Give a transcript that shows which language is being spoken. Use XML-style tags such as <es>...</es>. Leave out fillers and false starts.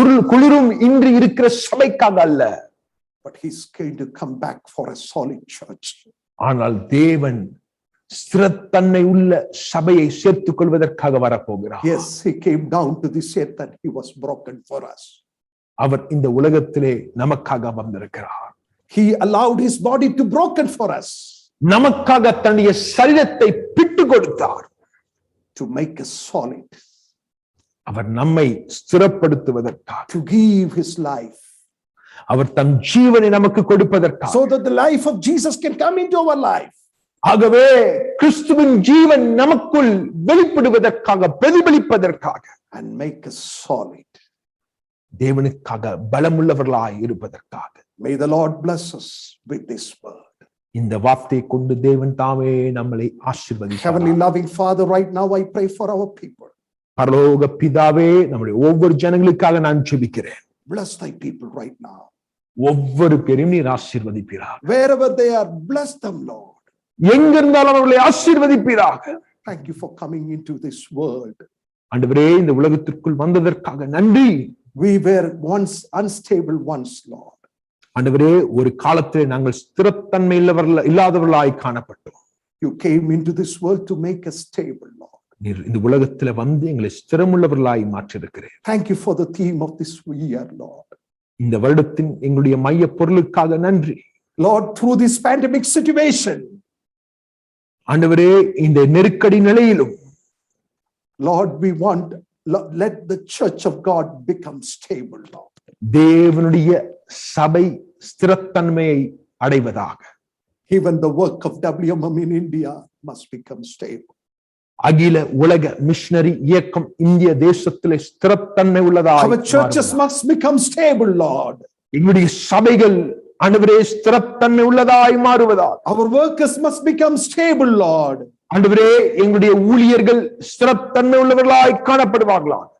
<ta>குளிரும் இன்றி இருக்கிற சபைக்காக அல்ல.</ta> <en>But he's going to come back for a solid church.</en> <ta>ஆனால் தேவன் ஸ்திரத்தன்மை உள்ள சபையை சேர்த்துக் கொள்வதற்காக வரப்போகிறார்.</ta> <en>Yes, he came down to this earth and he was broken for us.</en> <ta>அவர் இந்த உலகத்திலே நமக்காக வந்திருக்கிறார்.</ta> <en>He allowed his body to broken for us.</en> <ta>நமக்காக தன்னுடைய சரீரத்தை பிட்டு கொடுத்தார்.</ta> <en>To make us solid.</en> <ta>அவர் நம்மை ஸ்திரப்படுத்துவதற்காக.</ta> <en>To give his life.</en> <ta>அவர் தம் ஜீவனை நமக்கு கொடுப்பதற்காக.</ta> <en>So that the life of Jesus can come into our life.</en> <ta>ஆகவே கிறிஸ்துவின் ஜீவன் நமக்குள் வெளிப்படுவதற்காக, பிரதிபலிப்பதற்காக.</ta> <en>And make us solid.</en> <ta>தேவனுக்காக பலமுள்ளவர்களாய் இருப்பதற்காக.</ta> <en>May the Lord bless us with this word.</en> <ta>இந்த வார்த்தையை கொண்டு தேவன் தாமே நம்மை ஆசீர்வதிப்பார்.</ta> <en>Heavenly loving Father, right now I pray for our people.</en> <ta>பரலோக பிதாவே, நம்முடைய ஒவ்வொரு ஜனங்களுக்காக நான் ஜெபிக்கிறேன்.</ta> <en>Bless thy people right now.</en> <ta>ஒவ்வொரு பேரையும் நீர் ஆசீர்வதிப்பீராக.</ta> <en>Wherever they are, bless them, Lord.</en> <ta>எங்கிருந்தாலும் அவர்களை ஆசீர்வதிப்பீராக.</ta> <en>Thank you for coming into this world.</en> <ta>ஆண்டவரே, இந்த உலகத்திற்குள் வந்ததற்காக நன்றி.</ta> <en>We were once unstable once, Lord.</en> <ta>ஆண்டவரே, ஒரு காலத்திலே நாங்கள் ஸ்திரத்தன்மை இல்லாதவர்களாய் காணப்பட்டோம்.</ta> <en>You came into this world to make us stable, Lord.</en> <ta>நீர் இந்த உலகத்திலே வந்து எங்களை ஸ்திரமுள்ளவர்களாய் மாற்றியிருக்கிறீர்.</ta> <en>Thank you for the theme of this year, Lord.</en> <ta>இந்த வருடத்தின் எங்களுடைய மைய பொருளுக்காக நன்றி.</ta> <en>Lord, through this pandemic situation,</en> <ta>ஆண்டவரே, இந்த நெருக்கடி நிலையிலும்</ta> <en>Lord, we want, let the church of God become stable, Lord.</en> <ta>தேவனுடைய சபை ஸ்திரத்தன்மையை அடைவதாக.</ta> <en>Even the work of WMM in India must become stable.</en> <ta>அகில உலக மிஷனரி இயக்கம் இந்திய தேசத்திலே ஸ்திரத்தன்மை உள்ளதாக.</ta> <en>Our churches must become stable, Lord.</en> <ta>எங்களுடைய சபைகள் ஆண்டவரே ஸ்திரத்தன்மை உள்ளதாய் மாறுவதாக.</ta> <en>Our workers must become stable, Lord.</en> <ta>ஆண்டவரே, எங்களுடைய ஊழியர்கள் ஸ்திரத்தன்மை உள்ளவர்களாய் காணப்படுவார்களாக.</ta>